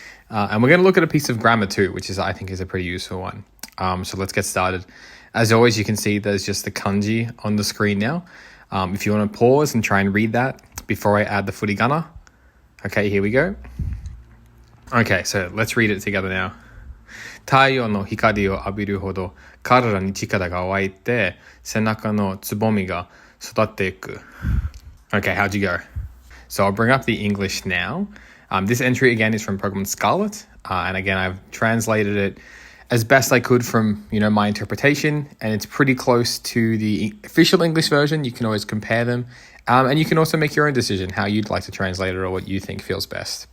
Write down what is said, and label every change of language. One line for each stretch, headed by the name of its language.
English: And we're going to look at a piece of grammar too, which I think is a pretty useful one. So let's get started. As always, you can see there's just the kanji on the screen now. If you want to pause and try and read that before I add the furigana. Okay, here we go. Okay, so let's read it together now.
Japanese: 太陽の光を浴びるほど彼らに力が湧いて背中のつぼみが育っていく.
English: Okay, how'd you go? So I'll bring up the English now. This entry again is from Pokemon Scarlet, and again I've translated it as best I could from my interpretation, and it's pretty close to the official English version. You can always compare them, and you can also make your own decision how you'd like to translate it or what you think feels best.